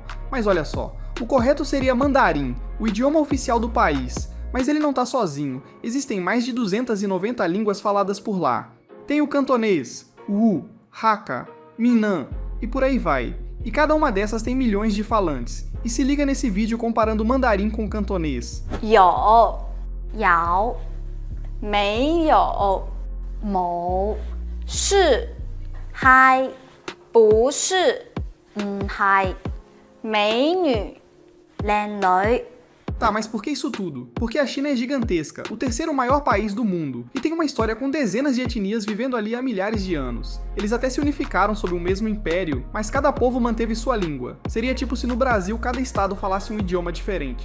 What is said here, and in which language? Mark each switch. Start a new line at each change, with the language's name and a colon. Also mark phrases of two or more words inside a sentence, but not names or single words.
Portuguese: Mas olha só, o correto seria mandarim, o idioma oficial do país. Mas ele não tá sozinho, existem mais de 290 línguas faladas por lá. Tem o cantonês, o Wu, Hakka, Minnan e por aí vai. E cada uma dessas tem milhões de falantes. E se liga nesse vídeo comparando mandarim com cantonês.
Chinese: 有没有冇是嗨不是嗨美女靚女
Portuguese: Tá, mas por que isso tudo? Porque a China é gigantesca, o terceiro maior país do mundo, e tem uma história com dezenas de etnias vivendo ali há milhares de anos. Eles até se unificaram sob o mesmo império, mas cada povo manteve sua língua. Seria tipo se no Brasil cada estado falasse um idioma diferente.